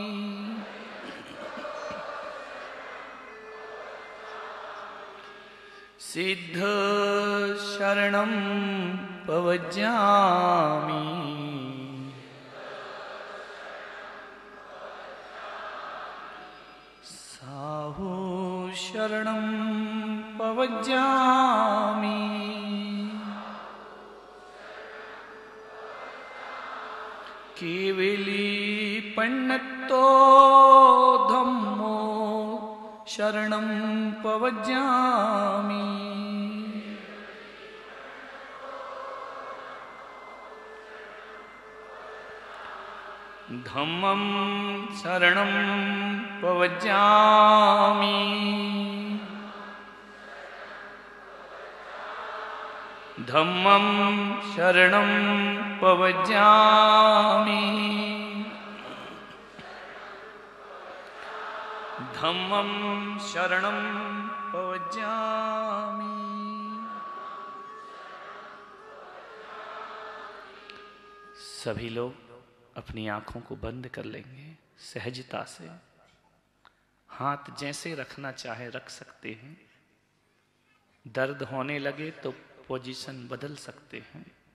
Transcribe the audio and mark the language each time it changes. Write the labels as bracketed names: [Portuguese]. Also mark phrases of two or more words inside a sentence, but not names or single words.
[Prakrit languages] सिद्ध शरणं पवज्जामि साहू शरणं पवज्जामि केवली पण्णतो धम्मो शरणं पवज्जामि धम्मं शरणं पवज्जामि धम्मं शरणं पवज्जामि धम्मं शरणं पवज्जामि। [Hindi] सभी लोग अपनी आंखों को बंद कर लेंगे। सहजता से हाथ जैसे रखना चाहे रख सकते हैं। दर्द होने लगे तो पोजीशन बदल सकते हैं।